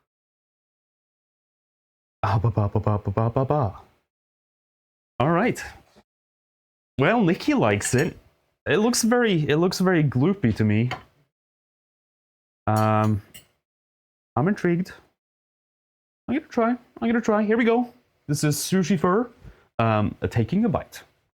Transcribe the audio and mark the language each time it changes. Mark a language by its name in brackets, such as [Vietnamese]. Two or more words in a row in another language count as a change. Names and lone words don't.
[English] Ah ba ba ba ba ba ba ba ba. All right. Well, Nikki likes it. It looks very gloopy to me. I'm intrigued. I'm gonna try. Here we go. This is Sushi Fur. Taking a bite.